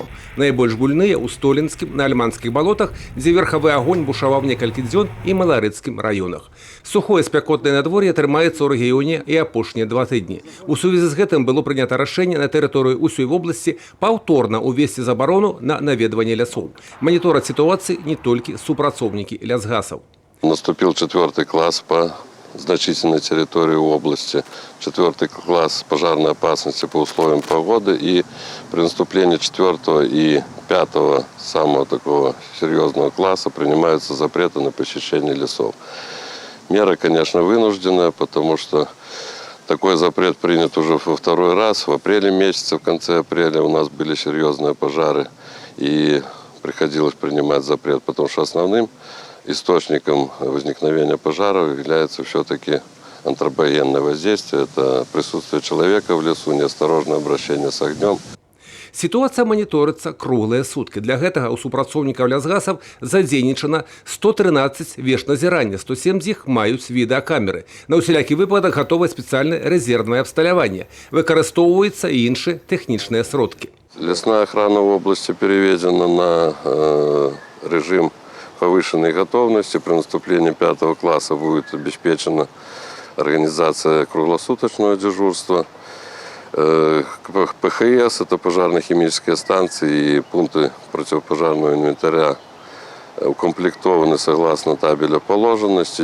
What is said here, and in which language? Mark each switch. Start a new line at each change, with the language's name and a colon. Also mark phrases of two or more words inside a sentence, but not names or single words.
Belarusian: Найбольш буйныя ў Столінскім, на Альманскіх балотах, дзе верхавы агонь бушаваў некалькі дзён, і Маларыцкім раёнах. Сухое спякотнае надвор'е трымаецца ў рэгіёне і апошнія 2 тыдні. У сувязі з гэтым было прынята рашэнне на тэрыторыю усёй вобласці паўторна ўвесці забарону на наведванне лясоў. Манітораць сітуацыі не толькі супрацоўнікі лясгасаў.
Russian: Наступил 4 класс по значительной территории области. 4 класс пожарной опасности по условиям погоды. И при наступлении 4 и 5 самого такого серьезного класса принимаются запреты на посещение лесов. Мера, конечно, вынужденная, потому что такой запрет принят уже во 2-й раз. В апреле месяце, в конце апреля у нас были серьезные пожары. И приходилось принимать запрет, потому что основным источником возникновения пожаров является все-таки антропогенное воздействие. Это присутствие человека в лесу, неосторожное обращение с огнем.
Belarusian: Сітуацыя маніторыцца круглыя суткі. Для гэтага ў супрацоўнікаў лясгасаў задзейнічана 113 вежназірання, 107 з іх маюць відэакамеры. На ўсялякі выпадак гатовае спецыяльнае рэзервнае абсталяванне. Выкарыстоўваюцца і іншыя тэхнічныя сродкі.
Russian: Лесная охрана в области переведена на режим повышенной готовности. При наступлении 5 класса будет обеспечена организация круглосуточного дежурства. ПХС – это пожарно-химические станции и пункты противопожарного инвентаря укомплектованы согласно табеля положенности.